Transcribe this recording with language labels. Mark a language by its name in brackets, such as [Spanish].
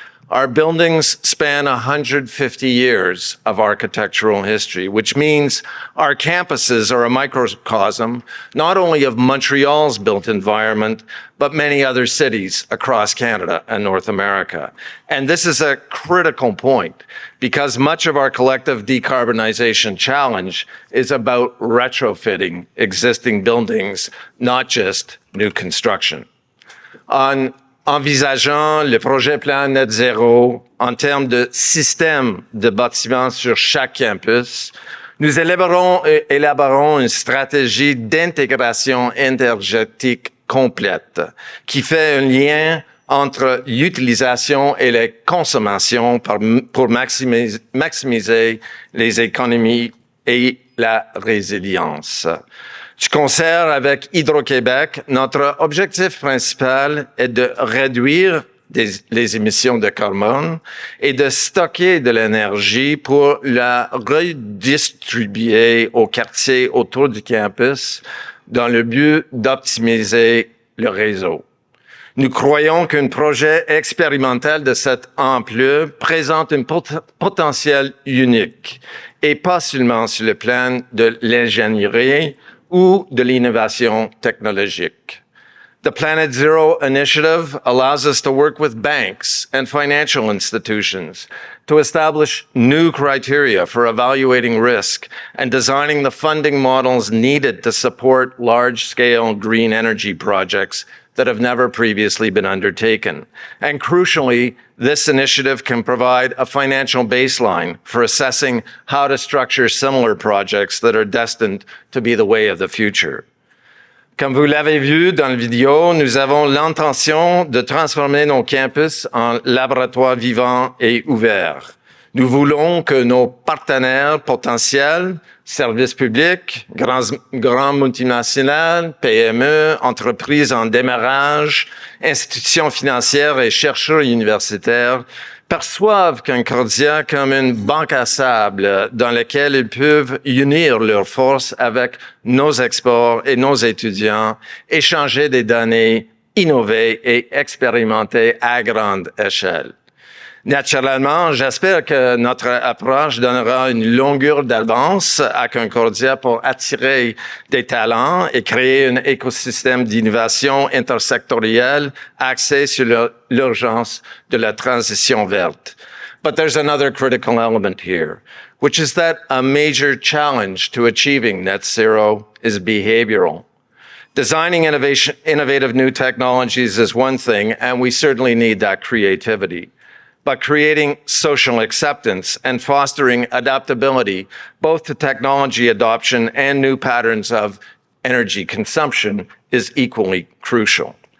[English] Our buildings span 150 years of architectural history, which means our campuses are a microcosm not only of Montreal's built environment, but many other cities across Canada and North America. And this is a critical point because much of our collective decarbonization challenge is about retrofitting existing buildings, not just new construction. [French] En envisageant le projet Plan Net Zero en termes de système de bâtiments sur chaque campus, nous élaborons une stratégie d'intégration énergétique complète qui fait un lien entre l'utilisation et la consommation pour maximiser les économies et la résilience. Du concert avec Hydro-Québec, notre objectif principal est de réduire les émissions de carbone et de stocker de l'énergie pour la redistribuer aux quartiers autour du campus dans le but d'optimiser le réseau. Nous croyons qu'un projet expérimental de cette ampleur présente un potentiel unique et pas seulement sur le plan de l'ingénierie ou de l'innovation technologique. [English] The Plan Net Zero initiative allows us to work with banks and financial institutions to establish new criteria for evaluating risk and designing the funding models needed to support large-scale green energy projects that have never previously been undertaken. And crucially, this initiative can provide a financial baseline for assessing how to structure similar projects that are destined to be the way of the future. [French] Comme vous l'avez vu dans la vidéo, nous avons l'intention de transformer nos campus en laboratoires vivants et ouverts. Nous voulons que nos partenaires potentiels, services publics, grands multinationales, PME, entreprises en démarrage, institutions financières et chercheurs universitaires perçoivent Concordia comme une banque à sable dans laquelle ils peuvent unir leurs forces avec nos exports et nos étudiants, échanger des données, innover et expérimenter à grande échelle. Naturellement, j'espère que notre approche donnera une longueur d'avance à Concordia pour attirer des talents et créer un écosystème d'innovation intersectorielle axé sur l'urgence de la transition verte. [English] But there's another critical element here, which is that a major challenge to achieving net zero is behavioral. Designing innovative new technologies is one thing, and we certainly need that creativity. But creating social acceptance and fostering adaptability, both to technology adoption and new patterns of energy consumption, is equally crucial.